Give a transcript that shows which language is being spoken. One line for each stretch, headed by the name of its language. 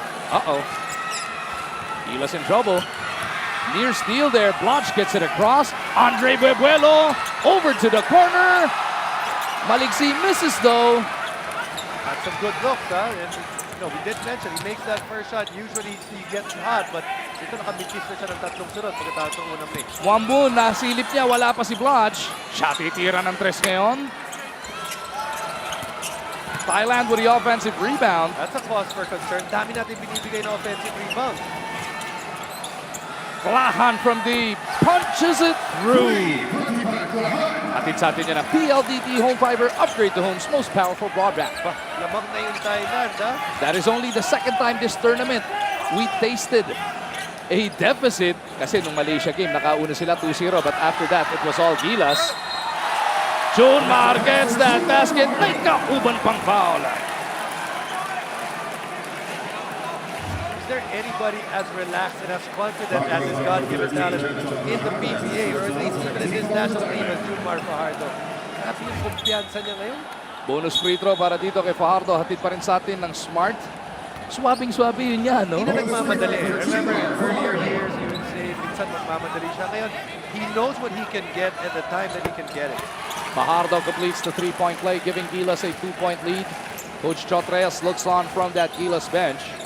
English: Uh-oh. Gilas in trouble. Near steal there. Blanche gets it across. Andre Buebuelo over to the corner. Maligsi misses though. Had some good looks, ha? And, you know, we did mention, he makes that first shot. Usually, he gets hot, but
Filipino: ito nakabigkis na siya ng tatlong sunod pagkatapos ng unang mix. Wambun, nasilip niya. Wala pa si Blanche. Siya titira ng 3 ngayon.
English: Thailand with the offensive rebound. That's a cause for concern.
Filipino: Dami natin binibigay na offensive rebound.
English: Klahan from deep. Punches it through.
Filipino: Atid sa atin yan ang PLDT Home Fiber.
English: Upgrade to home's most powerful broadband.
Filipino: Lamang na yung Thailand, ha?
English: That is only the second time this tournament we tasted a deficit.
Filipino: Kasi nung Malaysia game, nakauna sila 2-0.
English: But after that, it was all Gilas. Junmar gets that basket.
Filipino: May kauban pang foul.
English: Is there anybody as relaxed and as confident as his God-given talent in the PBA or at least even in his national team as Junmar Fajardo?
Filipino: Grabe yung kumpiyansa niya ngayon. Bonus free throw para dito kay Fajardo. Hatid pa rin sa atin ng Smart. Swabing-swabi yun niya, no? Hindi na nagmamadali.
English: Remember, in earlier years, you would say,
Filipino: minsan magmamadali siya. Ngayon,
English: he knows what he can get at the time that he can get it. Fajardo completes the 3-point play, giving Gilas a 2-point lead. Coach Chotreyes looks on from that Gilas bench.